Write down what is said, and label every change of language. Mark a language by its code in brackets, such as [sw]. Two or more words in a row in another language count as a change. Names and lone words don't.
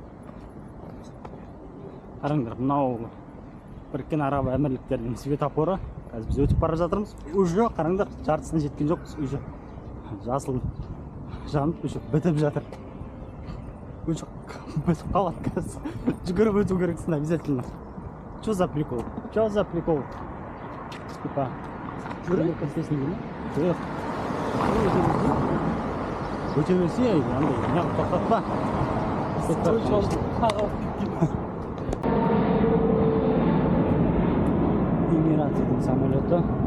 [kk] Қараңдар, мынау біріккен араб әмірліктерінің светофоры. Қазір біз өтіп бара жатырмыз. Уже қараңдар, жартысына жеткен жоқпыз. Уже жасыл жанып, уже бітіп жатыр. Уже бітіп қалады қазір. Жүгіріп өту керексің обязательно. [ru] Что за прикол? Что за прикол? [kk] Типа, жүгіріп кестесін деймін. Жоқ. Өте берсе, андай, неғып тоқтатпа. Эмиратының самолеті.